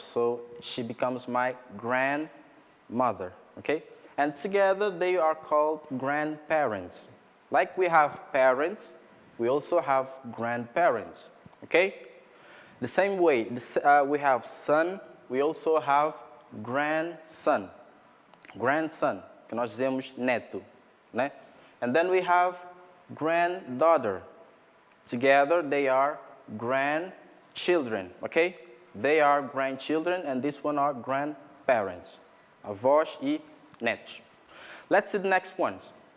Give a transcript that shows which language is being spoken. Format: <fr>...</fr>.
<en>So she becomes my grandmother, okay? And together they are called grandparents. Like we have parents, we also have grandparents, okay? The same way, we have son, we also have grandson.</en> <pt>Grandson, que nós dizemos neto, né?</pt> <en>And then we have granddaughter. Together they are grandchildren, okay? They are grandchildren, and this one are grandparents. Avós e netos. Let's see the next ones.</en>